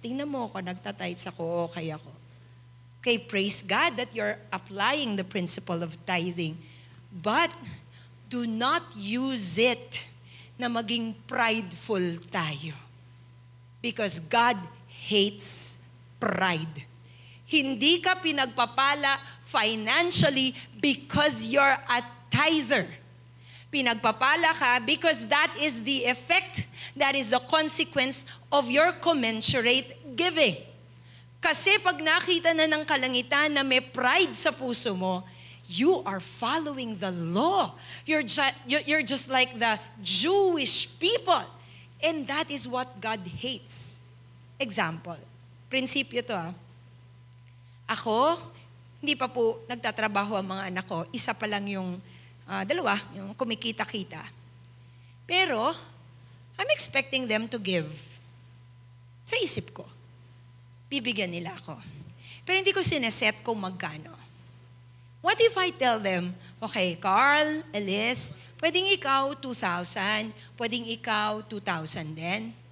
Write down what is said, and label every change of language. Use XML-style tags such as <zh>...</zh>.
<tl>Tingnan mo ako, nagtatites ako, okay ako.</tl> <en>Okay, praise God that you're applying the principle of tithing. But do not use it</en> <tl>na maging prideful tayo.</tl> <en>Because God hates pride.</en> <tl>Hindi ka pinagpapala</tl> <en>financially because you're a tither.</en> <tl>Pinagpapala ka</tl> <en>because that is the effect, that is the consequence of your commensurate giving.</en> <tl>Kasi pag nakita na ng kalangitan na may pride sa puso mo,</tl> <en>you are following the law. You're just like the Jewish people. And that is what God hates. Example.</en> <tl>Prinsipyo to Ako, hindi pa po nagtatrabaho ang mga anak ko. Isa pa lang yung dalawa, yung kumikita-kita. Pero,</tl> <en>I'm expecting them to give.</en> <tl>Sa isip ko. Bibigyan nila ako. Pero hindi ko sineset kung magkano.</tl> <en>What if I tell them, okay, Carl, Elise,</en> <tl>pwedeng ikaw 2,000, pwedeng ikaw 2,000 din?</tl>